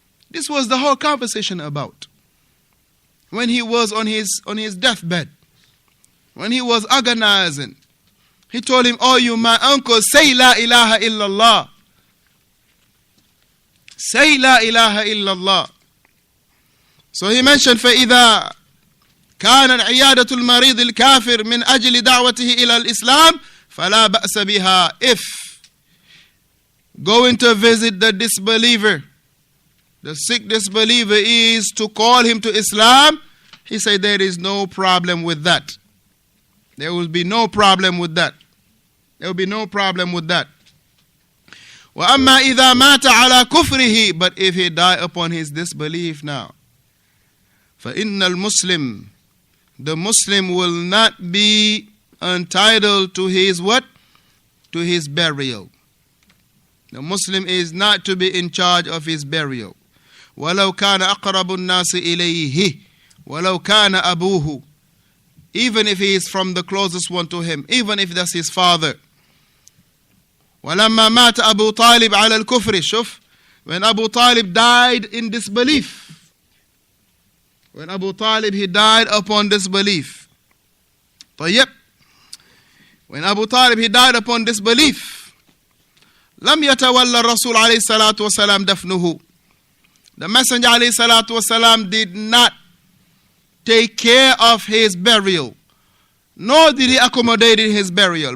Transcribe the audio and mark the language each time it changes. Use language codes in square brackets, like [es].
[en] This was the whole conversation about. When he was on his deathbed, when he was agonizing, he told him, Oh, you my uncle, say [ar] La ilaha illallah. [en] Say [ar] La ilaha illallah. [en] So he mentioned, [ar] فَإِذَا كَانَ عِيَادَةُ الْمَرِيضِ الْكَافِرِ مِنْ أَجْلِ دَعْوَتِهِ إِلَى الْإِسْلَامِ فَلَا بَأْسَ بِهَا. [en] If going to visit the disbeliever, the sick disbeliever, is to call him to Islam, he said there is no problem with that. There will be no problem with that. There will be no problem with that. [ar] وَأَمَّا إِذَا مَاتَ عَلَى كُفْرِهِ, [en] but if he die upon his disbelief now, [ar] فَإِنَّ الْمُسْلِمِ, [en] the Muslim will not be entitled to his what? To his burial. The Muslim is not to be in charge of his burial. [ar] وَلَوْ كَانَ أَقْرَبُ النَّاسِ إِلَيْهِ وَلَوْ كَانَ أَبُوهُ, [en] even if he is from the closest one to him, even if that's his father. [ar] وَلَمَّا مَاتَ أَبُو طَالِبْ عَلَى الْكُفْرِ, شوف, [en] when Abu Talib died in disbelief, when Abu Talib, he died upon disbelief. [ar] طيب, [en] when Abu Talib, he died upon disbelief, [ar] لم يتولى الرسول عليه الصلاة والسلام دفنه. [en] The Messenger [ar] عليه الصلاة والسلام [en] did not take care of his burial, nor did he accommodate his burial.